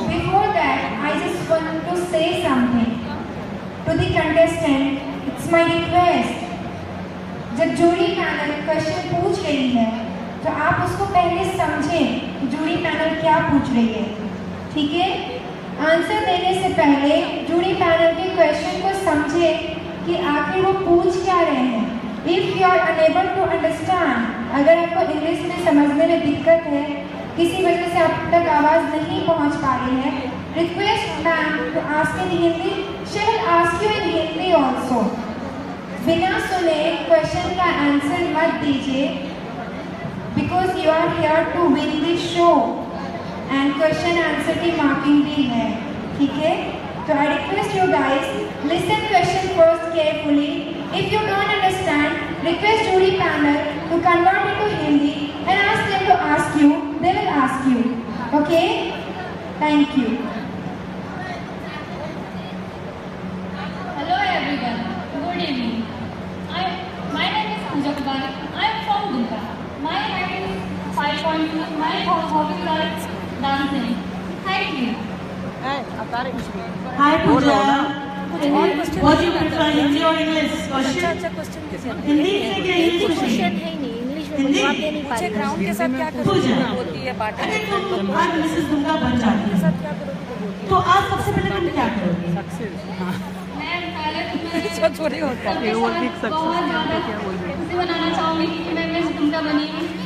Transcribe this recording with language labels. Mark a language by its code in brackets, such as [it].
[en] Before that, I just want to say something. To the contestant, it's my request. [hi] जब jury panel question पूछ रही है तो आप उसको पहले समझें कि जूरी पैनल क्या पूछ रही है, ठीक है? आंसर देने से पहले जूरी पैनल के क्वेश्चन को समझें कि आखिर वो पूछ क्या रहे हैं। [en] If you are unable to understand, [hi] अगर आपको इंग्लिश में समझने में दिक्कत है, किसी वजह से आप तक आवाज़ नहीं पहुंच पा रही है, [en] request ma'am to ask in Hindi. She will ask you in Hindi also. [hi] बिना सुने क्वेश्चन का आंसर मत दीजिए, [en] because you are here to win the show [hi] and question answer की मार्किंग भी है, ठीक है? [en] तो I request you guys, listen question first carefully. If you don't understand, request jury panel to convert it to Hindi and ask them to ask you. They will ask you. Okay? Thank you. Hello everyone. Good evening. My name is Pooja Kumari. I am from Dumka. My height is 5.2. My hobbies are dancing. Thank you. Hi Pooja. What do you prefer, Hindi or English? Question? [hi] Hindi से क्या English question? Hindi? Ground के साथ क्या पूजा। होती है बात अगर तुम आज मिसेस दुंगा बन जाती हो, तो आज सबसे पहले तुम क्या करोगे? मैं पहले तो सब थोड़ी होता है बहुत ज़्यादा खुशी मनाना चाहूँगी कि मैं मिस दुमका बनी हूँ।